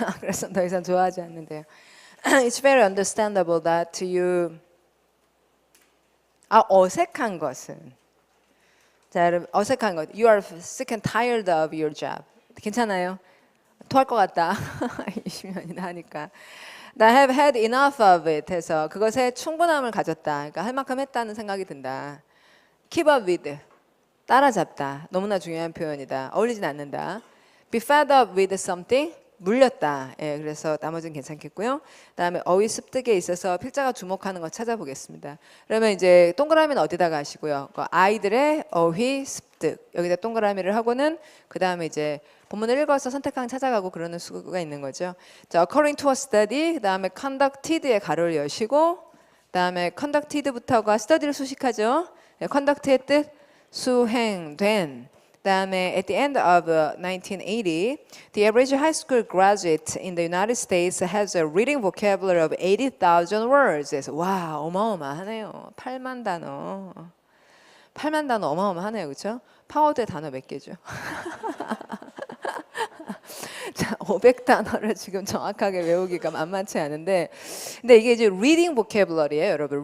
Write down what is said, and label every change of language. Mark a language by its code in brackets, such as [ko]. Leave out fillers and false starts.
[ko] 그래서 더 이상 좋아하지 않는데요. [en] It's very understandable that you [ko] 어색한 것은 자, 여러분 어색한 것. [en] You are sick and tired of your job. [ko] 괜찮아요? 토할 것 같다. 20년이나 하니까. [en] I have had enough of it [ko] 해서 그것에 충분함을 가졌다. 그러니까 할 만큼 했다는 생각이 든다. [en] Keep up with, 따라잡다. [ko] 너무나 중요한 표현이다. 어울리진 않는다. [en] Be fed up with something, 물렸다. [ko] 예, 그래서 나머지는 괜찮겠고요. 그다음에 어휘 습득에 있어서 필자가 주목하는 거 찾아보겠습니다. 그러면 이제 동그라미는 어디다가 하시고요. 아이들의 어휘 습득 여기다 동그라미를 하고는 그다음에 이제 본문을 읽어서 선택항 찾아가고 그러는 수가 있는 거죠. 자, [en] according to a study, [ko] 그다음에 conducted에 가로를 여시고 그다음에 conducted부터가 study를 수식하죠. conduct의 뜻 수행된. [en] 그다음에 at the end of 1980, the average high school graduate in the United States has a reading vocabulary of 80,000 words. [ko] 그래서 와, 어마어마하네요. 8만 단어. 8만 단어 어마어마하네요. 그렇죠? 파워드의 단어 몇 개죠? 자, 500단어를 지금 정확하게 외우기가 만만치 않은데 근데 이게 이제 reading vocabulary예요, 여러분.